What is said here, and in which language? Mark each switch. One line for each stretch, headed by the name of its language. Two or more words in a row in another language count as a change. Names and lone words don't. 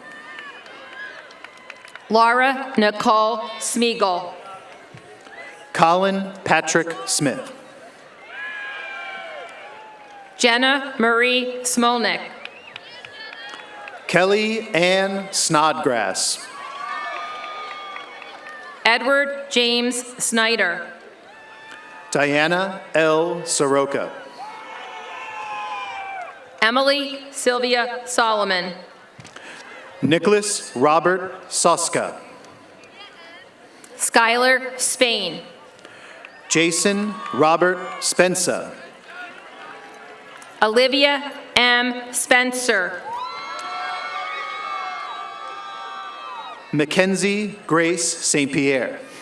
English: Laura Nicole Smeagol. Colin Patrick Smith. Jenna Marie Smolnik. Kelly Ann Snodgrass. Edward James Snyder. Diana L. Soroka. Emily Sylvia Solomon. Nicholas Robert Soska. Skylar Spain. Jason Robert Spencer. Olivia M. Spencer. Mackenzie Grace St. Pierre.